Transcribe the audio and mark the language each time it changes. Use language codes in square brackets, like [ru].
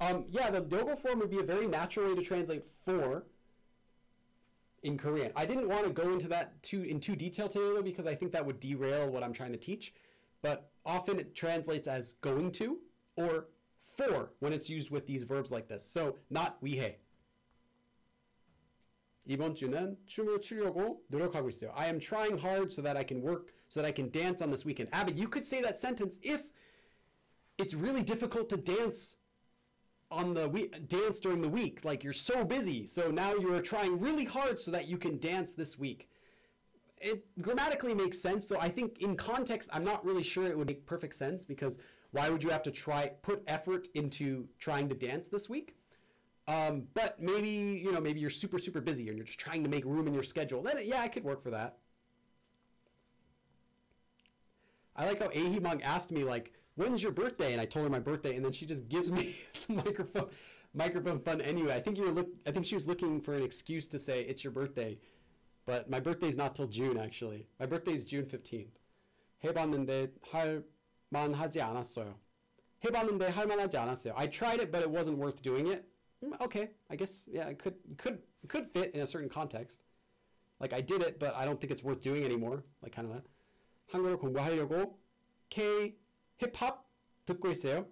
[en] Yeah, the ryeogo form would be a very natural way to translate for in Korean. I didn't want to go into that in too detail today though, because I think that would derail what I'm trying to teach. But often it translates as going to or for when it's used with these verbs like this. So not 위해. [ko] 이번 주는 춤을 추려고 노력하고 있어요. [en] I am trying hard so that I can work, so that I can dance on this weekend. Abby, you could say that sentence if it's really difficult to dance on the dance during the week. Like you're so busy. So now you're trying really hard so that you can dance this week. It grammatically makes sense, though I think in context, I'm not really sure it would make perfect sense because why would you have to put effort into trying to dance this week? But maybe, maybe you're super, super busy and you're just trying to make room in your schedule. Then, yeah, I could work for that. I like how Ahimang asked me, like, when's your birthday? And I told her my birthday, and then she just gives me the microphone fun anyway. I think she was looking for an excuse to say it's your birthday. But my birthday's not till June, actually. My birthday is June 15th. [ko] 해봤는데 할만하지 않았어요. 해봤는데 할만하지 않았어요. [en] I tried it, but it wasn't worth doing it. Okay, I guess, yeah, it could fit in a certain context. Like, I did it, but I don't think it's worth doing anymore. Like, kind of that. [ko] 한국어 공부하려고 K-hip-hop 듣고 있어요.